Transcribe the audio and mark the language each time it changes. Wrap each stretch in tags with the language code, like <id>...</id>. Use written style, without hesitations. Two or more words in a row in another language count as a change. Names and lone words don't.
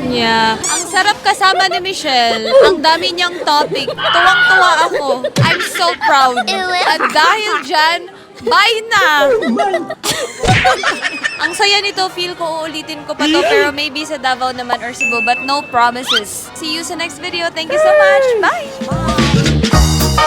<tl>niya. Ang sarap kasama ni Michelle. Ang dami niyang topic. Tuwang-tuwa ako.</tl> <en>I'm so proud.</en> <tl>At dahil dyan, bye na! Ang saya nito, feel ko uulitin ko pa to, pero maybe sa Davao naman or Cebu,</tl> <en>but no promises. See you sa next video. Thank you so much. Bye!</en>